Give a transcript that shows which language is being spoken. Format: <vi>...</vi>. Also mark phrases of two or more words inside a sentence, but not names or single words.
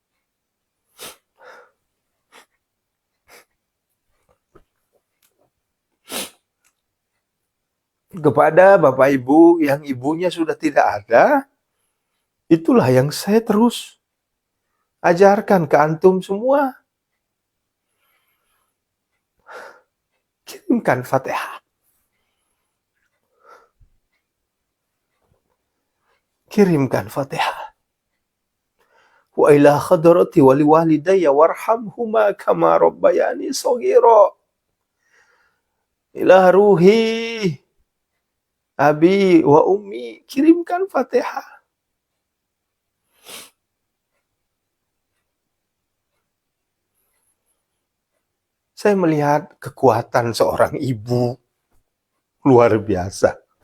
<id>Kepada Bapak Ibu yang ibunya sudah tidak ada, itulah yang saya terus ajarkan ke antum semua. Kirimkan Fatihah. Kirimkan Fatihah.</id> <ar>وإلى حضرة ولوالدي وارحمهما كما ربياني صغيرا. إلى روح أبي وأمي,</ar> <id>kirimkan Fatihah. Saya melihat kekuatan seorang ibu luar biasa.</id>